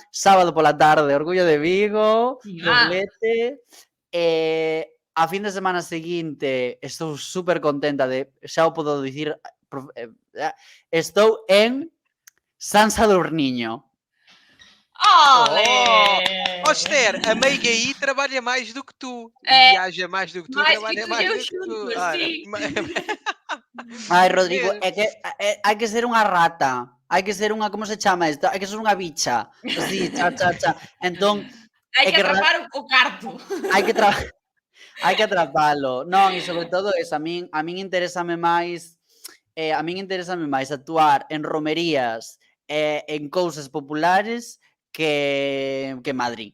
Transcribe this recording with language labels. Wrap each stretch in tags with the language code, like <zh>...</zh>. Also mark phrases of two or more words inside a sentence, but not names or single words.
<gl>Sábado pola tarde, Orgullo de Vigo. Doblete. A fin de semana seguinte estou super contenta xa o podo dicir, estou en San Sadurniño. Ole! Esther,</gl> <pt>a meiga aí trabalha mais do que tu. É, E viaja mais do que tu, mais trabalha que tu e mais eu do que tu.</pt> <gl>xuntos,</gl> <pt>Olha,</pt> <gl>sí. Ai, Rodrigo,</gl> <pt>Mesmo.</pt> <gl>é que hai que ser unha rata. Hai que ser unha, como se chama isto? Hai que ser unha bicha. Así, cha. Entón, Hai é que que atrapar o carto. hai que hai que atrapalo. Non, e sobre todo eso, a min interésame máis actuar en romerías en cousas populares que Madrid.</gl>